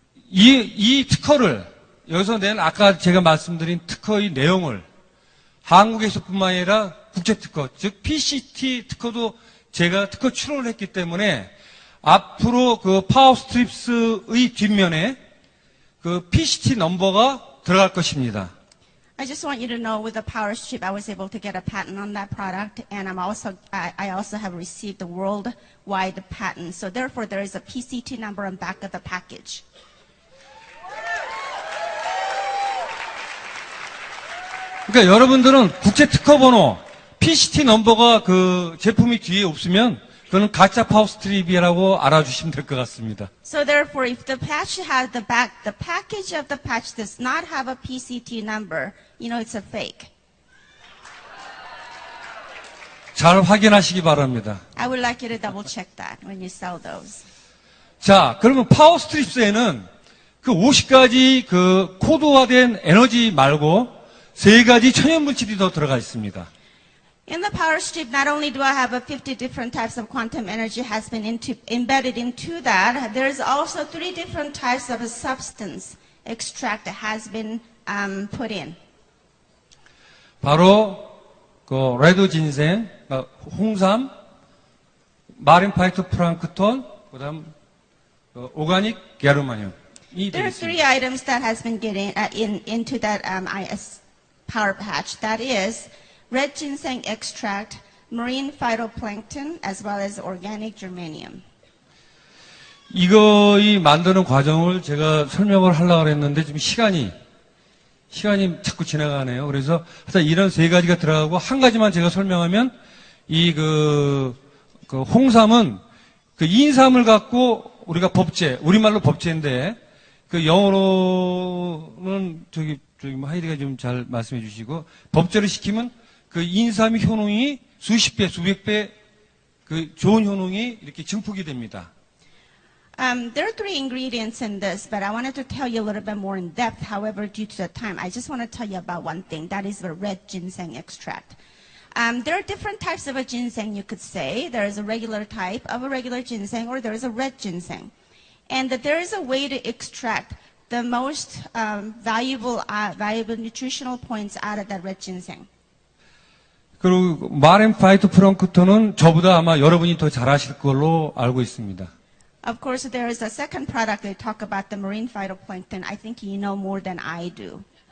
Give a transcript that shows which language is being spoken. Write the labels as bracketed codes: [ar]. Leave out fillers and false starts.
[ko] 이 특허를 여기서 낸 아까 제가 말씀드린 특허의 내용을 한국에서뿐만 아니라 국제 특허, 즉 PCT 특허도 제가 특허 출원을 했기 때문에 앞으로 그 파워스트립스의 뒷면에 그 PCT 넘버가 들어갈 것입니다. [en] I just want you to know with the Power Strip, I was able to get a patent on that product, and I also have received the worldwide patent. So therefore, there is a PCT number on back of the package. [ko] 그러니까 여러분들은 국제 특허 번호, PCT 넘버가 그 제품이 뒤에 없으면 그거는 가짜 파워 스트립이라고 알아주시면 될 것 같습니다. [en] So therefore, if the patch has the package of the patch does not have a PCT number, you know it's a fake. [ko] 잘 확인하시기 바랍니다. [en] I would like you to double check that when you sell those. [ko] 자, 그러면 파워 스트립스에는 그 50가지 그 코드화된 에너지 말고 3가지 천연 물질이 더 들어가 있습니다. [en] In the power strip, not only do I have 50 different types of quantum energy has been embedded into that, there's also 3 different types of a substance extract that has been put in. [ko] 바로 그 레드 진생, 홍삼, 마린 파이토 플랑크톤, 그다음 오가닉 게르마늄이 [en] There are 3 [ko] 되겠습니다. [en] items that has been getting into that IS power patch. That is red ginseng extract, marine phytoplankton, as well as organic germanium. [ko] 이 만드는 과정을 제가 설명을 하려고 했는데 지금 시간이 자꾸 지나가네요. 그래서 하여튼 이런 3가지가 들어가고 한 가지만 제가 설명하면 그 홍삼은 그 인삼을 갖고 우리가 법제, 우리말로 법제인데 그 영어로는 저기 하이디가 좀 잘 말씀해 주시고 법제를 시키면 그 인삼의 효능이 수십 배, 수백 배 그 좋은 효능이 이렇게 증폭이 됩니다. [en] There are 3 ingredients in this, but I wanted to tell you a little bit more in depth. However, due to the time, I just want to tell you about one thing. That is the red ginseng extract. There are different types of a ginseng, you could say. There is a regular type of a regular ginseng, or there is a red ginseng. And that there is a way to extract the most valuable nutritional points out of that red ginseng. [ko] 그리고 마린 파이토 플랑크톤은 저보다 아마 여러분이 더 잘 아실 걸로 알고 있습니다. [en] Of course, there is a second product they talk about, the marine phytoplankton. I think you know more than I do.